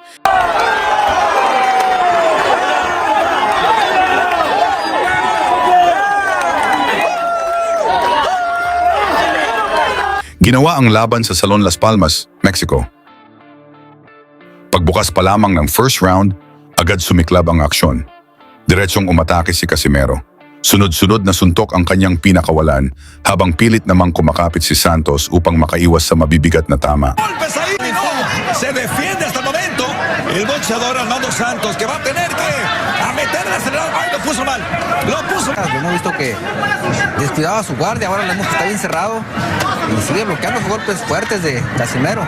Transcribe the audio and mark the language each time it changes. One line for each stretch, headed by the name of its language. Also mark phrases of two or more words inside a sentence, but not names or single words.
Filipino: Ginawa ang laban sa Salon Las Palmas, Mexico. Pagbukas pa lamang ng first round, agad sumiklab ang aksyon. Diretsong umatake si Casimero. Sunod-sunod na suntok ang kanyang pinakawalan habang pilit namang kumakapit si Santos upang makaiwas sa mabibigat na tama.
Spanish: Golpes ahí, no. Se defiende hasta el momento el boxeador Armando Santos, que va a tener que meter el acelerador. Ay, lo puso mal. Lo puso. Lo hemos visto que descuidaba su guardia, ahora le hemos que está bien cerrado y sigue bloqueando los golpes fuertes de Casimero.